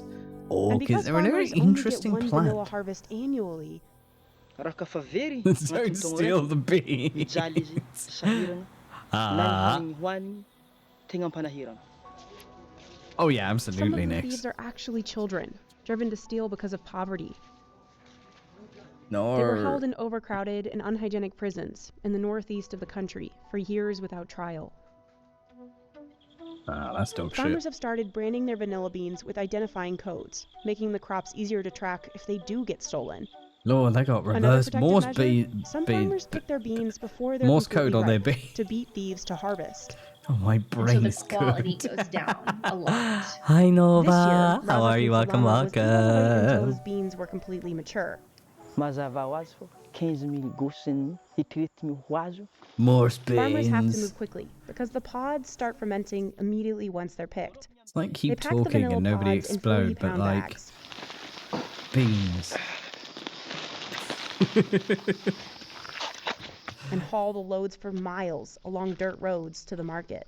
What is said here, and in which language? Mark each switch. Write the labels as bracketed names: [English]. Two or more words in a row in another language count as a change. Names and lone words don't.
[English] And orchids. because They're very farmers only get interesting one vanilla plant. harvest annually, [Malagasy] Raha ka fa very [English] Don't [Malagasy] agnatin'ny taogno [English] steal [Malagasy] raiky, [English] the beans. [Malagasy] mijaly izy sahirana na ny [English] Ah. [Malagasy] hanigny hohanigny tegna ampanahirana. [English] Oh yeah, some of absolutely, the Nick. thieves are actually children, driven to steal because of poverty. No. They were held in overcrowded and unhygienic prisons in the northeast of the country for years without trial. Ah, that's dog Farmers shit. have started branding their vanilla beans with identifying codes, making the crops easier to track if they do get stolen. Lord, they got Another reverse protective Morse measure, some farmers pick their beans before they're Morse completely code on their ripe bean. to beat thieves to harvest. Oh, my And so brain the is quality good. goes down a lot. Hi This year, Nova, how are you? Raza Welcome, Salama was able to wait until his welcome. beans were completely mature. [Malagasy] Mazava ho azy fô 15,000 gosy ny hitretiny ho azo. [English] Morse Farmers have to beans. move quickly because the pods start fermenting immediately once they're picked. It's like They keep pack the talking vanilla and nobody pods in explode, but 40-pound like bags. beans. And haul the loads for miles along dirt roads to the market.